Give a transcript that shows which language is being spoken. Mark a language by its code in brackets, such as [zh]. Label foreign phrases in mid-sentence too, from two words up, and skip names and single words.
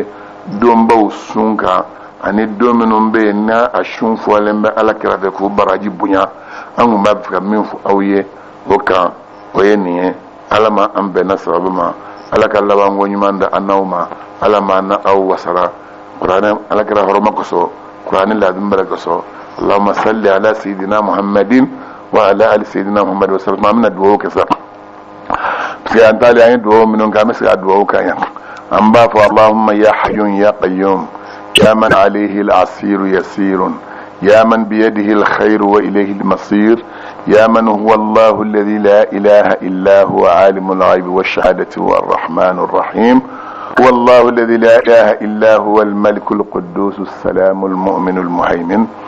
[bm] donbaw sun kan ani don minnu bɛ yen n'a a sun fɔlen bɛ ala kɛrɛfɛ k'o baraji bonya an kun b'a fɛ ka min fɔ aw ye o kan o ye nin ye ala ma an bɛnna sababu ma ala ka labanko ɲuman da an n'aw ma ala ma na aw wasara kuranɛ ala kɛra hɔrɔma kosɔn kuranɛ ladum bɛrɛ kosɔn [ar] اللهم صل على سيدنا محمد وعلى آل سيدنا محمد وسلم [bm] amina duwawu kɛ sa [fr] parce que [bm] an taali an ye duwawu minnu kɛ an bɛ se ka duwawu kan yan an b'a fɔ [ar] اللهم يا حي يا قيوم يا من عليه العسير يسير يا من بيده الخير وإليه المصير يا من هو الله الذي لا إله إلا هو عالم الغيب والشهادة هو الرحمن الرحيم هو الله الذي لا إله إلا هو الملك القدوس السلام المؤمن المهيمن